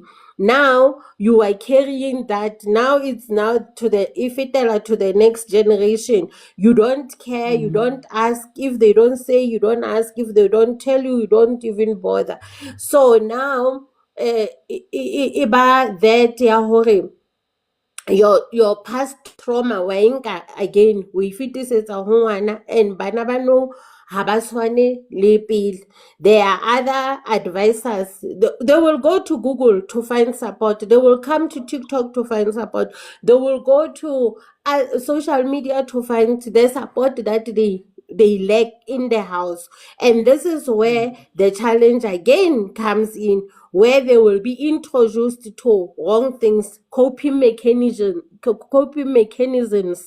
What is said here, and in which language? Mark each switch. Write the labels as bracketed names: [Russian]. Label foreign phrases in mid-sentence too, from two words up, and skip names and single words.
[English] Now you are carrying that. Now it's now to the, if it tell to the next generation. You don't care, you don't ask. If they don't say, you don't ask. If they don't tell you, you don't even bother. So now [Southern Sotho] iba that ya hore [English] your past trauma [Southern Sotho] wa e nka again o e fetisetsa ho ngwana, and bana ba no ha ba tshwane le pele. [English] There are other advisors. They will go to Google to find support. They will come to TikTok to find support. They will go to social media to find the support that they lack in the house. And this is where the challenge again comes in, where they will be introduced to wrong things, coping mechanisms.